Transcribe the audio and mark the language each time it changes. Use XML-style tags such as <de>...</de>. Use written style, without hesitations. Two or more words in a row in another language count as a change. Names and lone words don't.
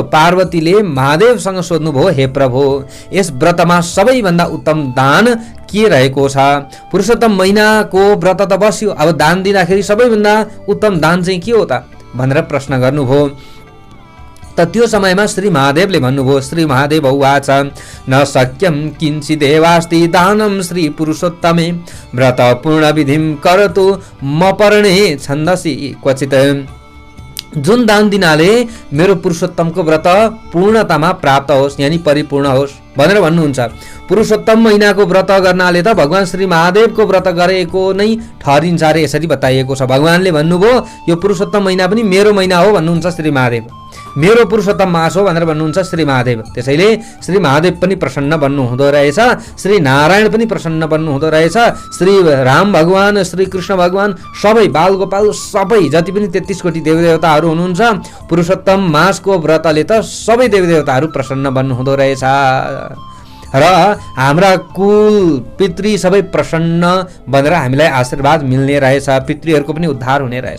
<ne>पार्वतीले महादेवसँग सोध्नुभयो, हे प्रभु, यस व्रतमा सबैभन्दा उत्तम दान के रहेको छ? पुरुषोत्तम महिनाको व्रत त बस्यो, अब दान दिँदाखेरि सबैभन्दा उत्तम दान चाहिँ के हो त भनेर प्रश्न गर्नुभयो। त त्यो समयमा श्री महादेवले भन्नुभयो,</ne> <sa>श्री महादेव उवाच, न शक्यम किञ्चिदेवास्ति दानं श्री पुरुषोत्तमे व्रत पूर्ण विधिं करतु मपर्णे छन्दसि क्वचित।</sa> <ne>जुन दान दिनाले मेरो पुरुषोत्तमको व्रत पूर्णतामा प्राप्त होस्, यानी परिपूर्ण होस् भनेर भन्नुहुन्छ। पुरुषोत्तम महिनाको व्रत गर्नाले त भगवान श्री महादेवको व्रत गरेको नै ठहरिन्छ रे, यसरी बताइएको छ। भगवानले भन्नुभयो, यो पुरुषोत्तम महिना पनि मेरो महिना हो भन्नुहुन्छ श्री महादेव, मेरो पुरुषोत्तम मास हो भनेर भन्नुहुन्छ श्री महादेव। त्यसैले श्री महादेव पनि प्रसन्न बन्नु हुँदो रहेछ, श्री नारायण पनि प्रसन्न बन्नु हुँदो रहेछ, श्री राम भगवान, श्री कृष्ण भगवान, सबै बालगोपाल, सबै जति पनि 33 कोटी देवदेवताहरू हुनुहुन्छ, पुरुषोत्तम मासको व्रतले त सबै देवदेवताहरू प्रसन्न बन्नु हुँदो रहेछ। र हाम्रा कुल पितृ सबै प्रसन्न बनेर हामीलाई आशीर्वाद मिल्ने रहेछ, पितृहरूको पनि उद्धार हुने रहेछ।</ne>